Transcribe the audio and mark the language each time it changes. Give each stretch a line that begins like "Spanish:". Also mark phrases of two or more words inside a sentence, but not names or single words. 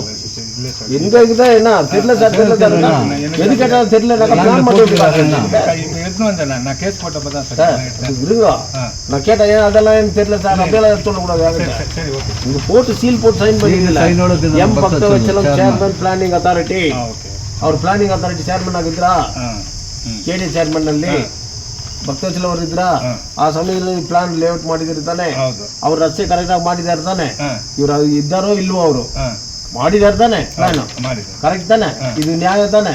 Tamil: எங்க இருக்குதான் என்ன தெரியல சார், தெரியல சார், எது கேட்டாலும் தெரியல. எடுத்துன்னு வந்தேன் நான் கேஸ் போட்டப்போ தான் சார். இருங்க, நான் கேட்டேன், ஏன் அதெல்லாம் எனக்கு தெரியல சார், அப்படியெல்லாம் சொல்லக்கூடாது. சரி, ஓகே. இங்க போட்டு சீல் போட்டு சைன் பண்ணிடல. எம் பக்தவச்சலம்
English: chairman planning authority.
Kannada: ಅವ್ರ
English: planning authority chairman
Kannada: ಆಗಿದ್ರಾ? KD ಚೇರ್ಮನ್ ಅಲ್ಲಿ ಭಕ್ತವಚಲ ಅವರು ಇದ್ರ? ಆ ಸಮಯದಲ್ಲಿ
English: plan layout
Kannada: ಮಾಡಿದ್ರು ತಾನೆ, ಅವ್ರ ರಸ್ತೆ ಕರೆಕ್ಟ್ ಆಗಿ ಮಾಡಿದಾರೆ ತಾನೆ? ಇವ್ರು ಇದ್ದಾರೋ ಇಲ್ವೋ? ಅವರು ಮಾಡಿದಾರೆ ತಾನೆ ಪ್ಲಾನ್? ಕರೆಕ್ಟ್ ತಾನೆ? ಇದು ನ್ಯಾಯ ತಾನೆ?